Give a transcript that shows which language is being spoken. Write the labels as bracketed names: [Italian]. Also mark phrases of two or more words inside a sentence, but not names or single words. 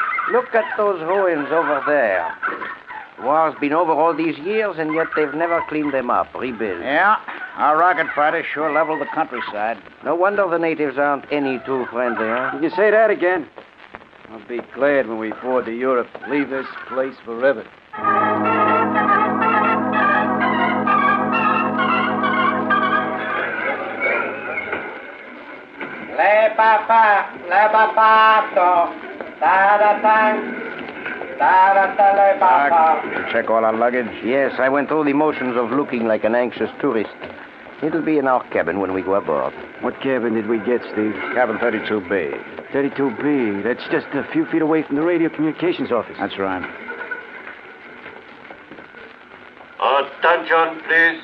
[English] Look at those ruins over there. The war's been over all these years, and yet they've never cleaned them up, rebuilt. Yeah, our rocket fighters sure leveled the countryside. No wonder the natives aren't any too friendly, huh? You can say that again. I'll be glad when we board to Europe. Leave this place forever. Le papa, le papato, da-da-tang, da-da-ta le papa. Did you check all our luggage? Yes, I went through the motions of looking like an anxious tourist. It'll be in our cabin when we go aboard. What cabin did we get, Steve? Cabin 32B. 32B. That's just a few feet away from the radio communications office. That's right. Attention, please.